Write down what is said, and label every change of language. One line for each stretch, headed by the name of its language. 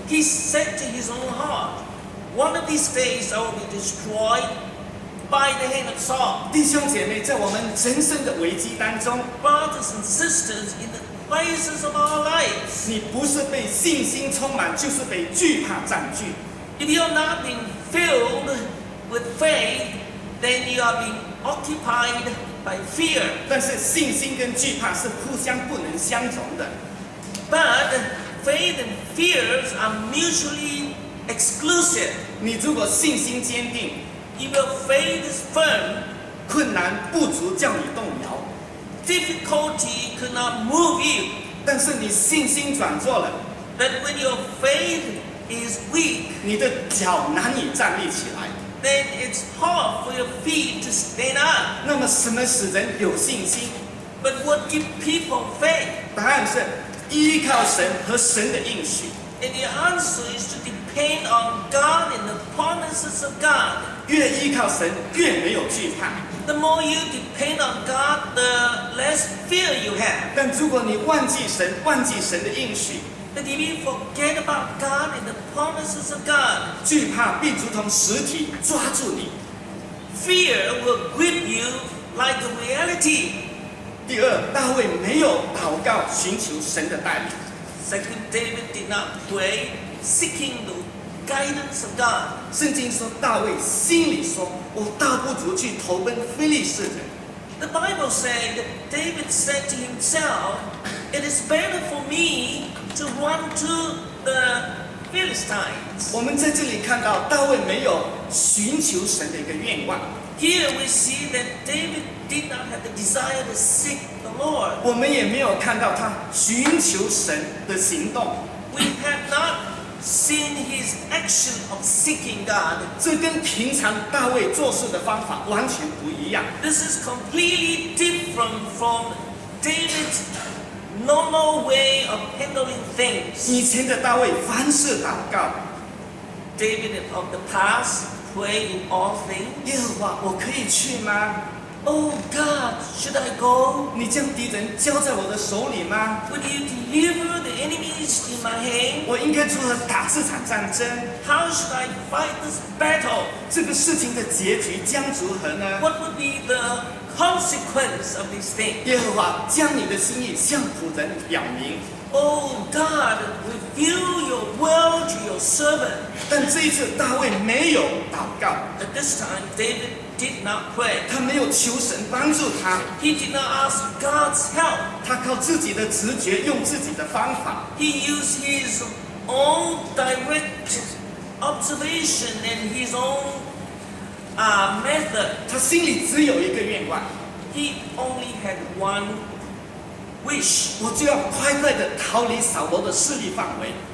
English: He said to his own heart, one of these days I will be destroyed by the hand of Saul. ”
Chinese: 弟兄姐妹，在我们人生的危机当中，
English: Brothers and sisters, in the crisis of our lives,
Chinese: 你不是被信心充满，就是被惧怕占据。
English: if you're not being filled with faith, then you are being occupied by fear.
Chinese: 但是信心跟惧怕是互相不能相容的。
English: But faith and fears are mutually exclusive.
Chinese: 你如果信心坚定，
English: If your faith is firm,
Chinese: 困难不足叫你动摇；
English: difficulty could not move you.
Chinese: 但是你信心转弱了，
English: But when your faith is weak,
Chinese: 你的脚难以站立起来。
English: then it's hard for your feet to stand up.
Chinese: 那么什么使人有信心？
English: But what gives people faith?
Chinese: 答案是依靠神和神的应许。
English: And the answer is to depend on God and the promises of God.
Chinese: 越依靠神，越没有惧怕。
English: The more you depend on God, the less fear you have.
Chinese: 但如果你忘记神，忘记神的应许，
English: But if you forget about God and the promises of God,
Chinese: 惧怕必如同实体抓住你。
English: fear will grip you like a reality.
Chinese: 第二，大卫没有祷告寻求神的带领。
English: Second, David did not pray, seeking the guidance of God.
Chinese: 圣经说，大卫心里说：“我倒不如去投奔非利士人。”
English: The Bible said that David said to himself, it is better for me to run to the Philistines.
Chinese: 我们在这里看到大卫没有寻求神的一个愿望，
English: Here we see that David did not have the desire to seek the Lord.
Chinese: 我们也没有看到他寻求神的行动。
English: We have not seen his action of seeking God.
Chinese: 这跟平常大卫做事的方法完全不一样。
English: This is completely different from David's normal way of handling things.
Chinese: 以前的大卫凡事祷告，
English: David of the past prayed in all things.
Chinese: 耶和华，我可以去吗？
English: Oh God, should I go?
Chinese: 你将敌人交在我的手里吗？
English: Would you deliver the enemies in my hand?
Chinese: 我应该如何打这场战争？
English: How should I fight this battle?
Chinese: 这个事情的结局将如何呢？
English: What would be the consequence of this thing?
Chinese: 耶和华将你的心意向仆人表明。
English: Oh God, reveal your will to your servant.
Chinese: 但这一次大卫没有祷告，
English: At this time, David did not pray.
Chinese: 他没有求神帮助他，
English: He did not ask God's help.
Chinese: 他靠自己的直觉，用自己的方法。
English: He used his own direct observation and his own method.
Chinese: 他心里只有一个愿望，
English: He only had one wish.
Chinese: 我就要快快的逃离扫罗的势力范围。